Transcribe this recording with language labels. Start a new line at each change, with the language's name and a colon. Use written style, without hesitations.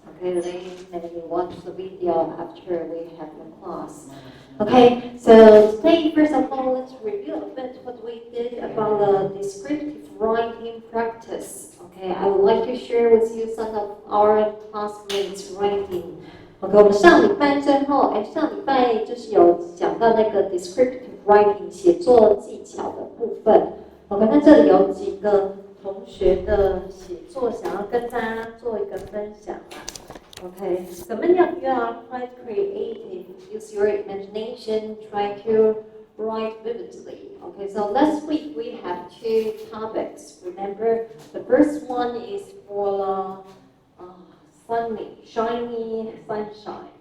English: Okay, they may watch the video after we have the class. Okay, so today, first of all, let's review a bit what we did about the descriptive writing practice. Okay, I would like to share with you some of our classmates' writing.
Chinese: OK， 我们上礼拜最后，上礼拜就是有讲到那个
English: descriptive writing
Chinese: 写作技巧的部分。 OK， 那这里有几个同学的写作想要跟大家做一个分享啊。
English: Okay, so many of you are quite creative. Use your imagination, try to write vividly. Okay, so last week we have two topics. Remember, the first one is for sunny, shiny sunshine.